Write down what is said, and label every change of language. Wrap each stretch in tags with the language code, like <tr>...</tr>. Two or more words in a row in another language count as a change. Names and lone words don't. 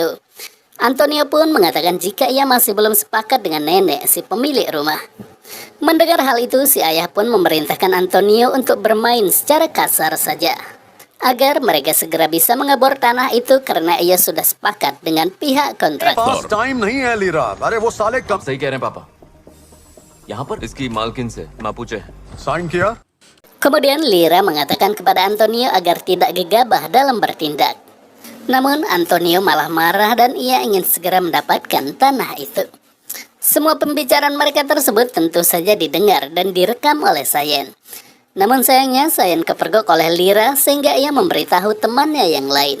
<id>Antonio pun mengatakan jika ia masih belum sepakat dengan nenek si pemilik rumah. Mendengar hal itu, si ayah pun memerintahkan Antonio untuk bermain secara kasar saja, agar mereka segera bisa mengebor tanah itu karena ia sudah sepakat dengan pihak kontraktor.</id> <hi>टाइम नहीं है लीरा, अरे वो साले कब सही कह रहे हैं पापा। यहाँ पर इसकी मालकिन से मापुचे है। साइन किया?</hi> <id>Kemudian Lira mengatakan kepada Antonio agar tidak gegabah dalam bertindak. Namun Antonio malah marah dan ia ingin segera mendapatkan tanah itu. Semua pembicaraan mereka tersebut tentu saja didengar dan direkam oleh Sayen. Namun sayangnya Sayen kepergok oleh Lira sehingga ia memberitahu temannya yang lain.</id>